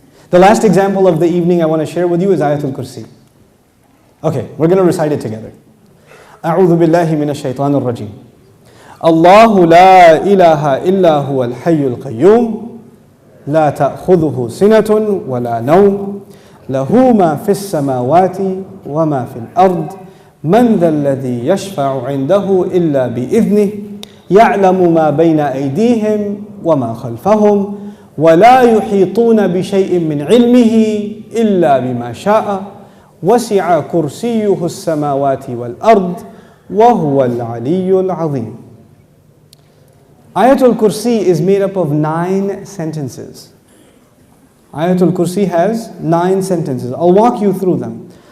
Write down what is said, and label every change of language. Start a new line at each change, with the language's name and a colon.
English: The last example of the evening I want to share with you is Ayatul Kursi. Okay, we're going to recite it together.
Arabic: أعوذ بالله من الشيطان الرجيم. الله لا إله إلا هو الحي القيوم لا تأخذه سنة ولا نوم له ما في السماوات وما في الأرض من ذا الذي يشفع عنده إلا بإذنه يعلم ما بين أيديهم وما خلفهم ولا يحيطون بشيء من علمه إلا بما شاء وسع كرسيه السماوات والأرض وهو العلي العظيم.
English: Ayatul Kursi is made up of 9 sentences. Ayatul Kursi has 9 sentences. I'll walk you through them.